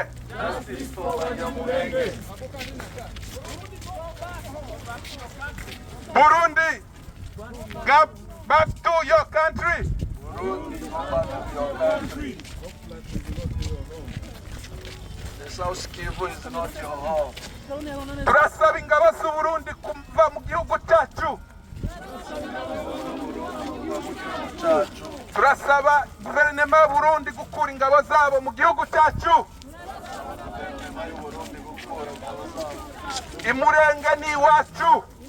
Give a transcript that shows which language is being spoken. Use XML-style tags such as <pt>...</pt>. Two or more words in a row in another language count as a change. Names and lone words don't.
<en>Justice for Banyamulenge. Burundi, go back to your country. Burundi, go back to your country. The South Kivu is not your home.</en> <rw>Turasaba ingabo z'u Burundi kuva mu gihugu cyacu. Turasaba guverinoma y'u Burundi gukura ingabo zabo mu gihugu cyacu. Imurenge ni iwacu.</rw>